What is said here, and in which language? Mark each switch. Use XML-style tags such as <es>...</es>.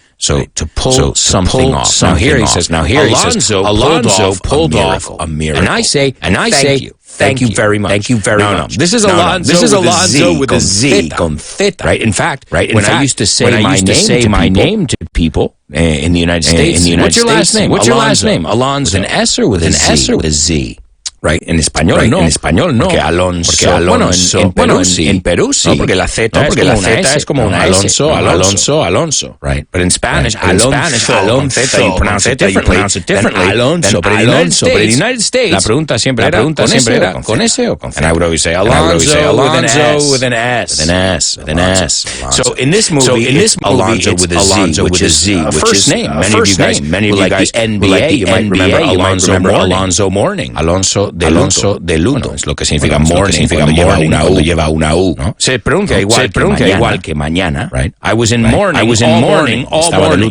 <en>So to pull something off. Now here he says, Alonso pulled off a miracle. And I say, thank you very much. No. This is Alonso with a Z. Confeta. Right? In fact, when I used to say my name to people in the United States, what's your last name? Alonso. With an S or with a Z? Right,</en> <es>en español no. Porque Alonso, en Perú sí. No, porque la Z es como una S. Alonso.</es> <en>Right, but in Spanish, Alonso, you pronounce it differently. Alonso, but in the United States,</en> <es>la pregunta siempre era con S o con Z.</es> <en>And I would always say Alonso with an S. So in this movie, Alonso with a Z, which is first name. Many of you guys, like the NBA, you might remember Alonso Mourning.</en> <es>Alonso de luto, es lo que significa morning, lleva una U, ¿no? Se pronuncia igual que mañana, right?</es> <en>I was in mourning all morning.</en>